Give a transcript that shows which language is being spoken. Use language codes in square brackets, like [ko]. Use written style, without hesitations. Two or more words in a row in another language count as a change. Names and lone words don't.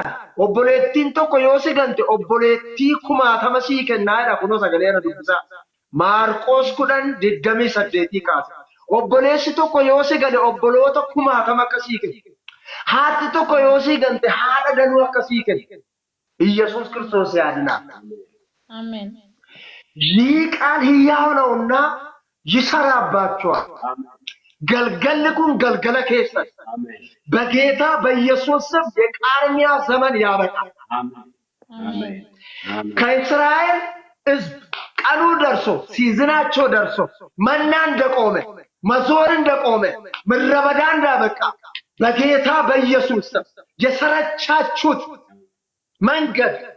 [om] Obboleettiin tokko yoo si gante obboleettii 1000 sii kennaadha. Kunoo sagalee na dubbisaa. Maarqoos 10:28 kaasa. Obboleessi tokko yoo si gale obboloota 1000 akka sii kenna. Haati tokko yoo si gante haadha danuu akka sii kenna. Iyesuus Kiristoos yaadinaa. [am] አሜን ይህ ቃል ሕያው ነውና ይሰራባችኋል። ገልገልኩን ገልገለ ከሰ በጌታ በኢየሱስ ስም የቃርሚያ ዘመን ያበቃል። ከእስራኤል ሕዝብ ቀኑ ደርሶ ሲዝናቸው ደርሶ መና እንደቆመ መዞር እንደቆመ ምድረ በዳ እንዳበቃ በጌታ በኢየሱስ ስም የሰረቻችሁት መንገድ